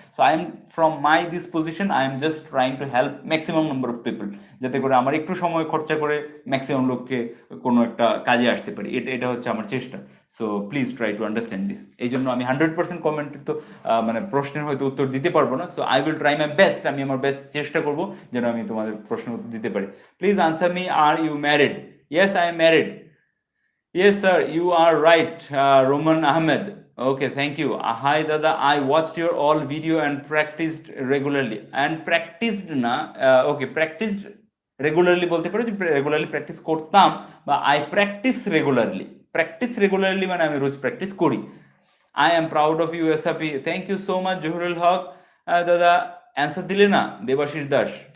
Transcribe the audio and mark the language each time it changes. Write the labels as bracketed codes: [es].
[en] so I am from my this position, I am just trying to help maximum number of people, [bn] যাতে করে আমার একটু সময় খরচা করে ম্যাক্সিমাম লোককে কোনো একটা কাজে আসতে পারি, এটা এটা হচ্ছে আমার চেষ্টা। [en] So please try to understand this. [bn] এই জন্য আমি 100% কমেন্টের তো মানে প্রশ্নের হয়তো উত্তর দিতে পারবো না, [en] so I will try my best, [bn] আমি আমার বেস্ট চেষ্টা করবো যেন আমি তোমাদের প্রশ্নের উত্তর দিতে পারি। [en] Please answer me, are you married? Yes, I am married. Yes, sir, you are right, Roman Ahmed. Okay, thank you. Hi, Dada. I watched your all video and practiced regularly. And practiced na, okay, practiced regularly [bn] বলতে পারো যে regularly practice করতাম, বা [en] I practice regularly. [bn] Practice regularly মানে আমি রোজ practice করি। [en] I am proud of you [bn] এসআপি। [en] thank you so much [bn] Zahurul হক। দাদা answer দিলে না, দেবাশিস দাস।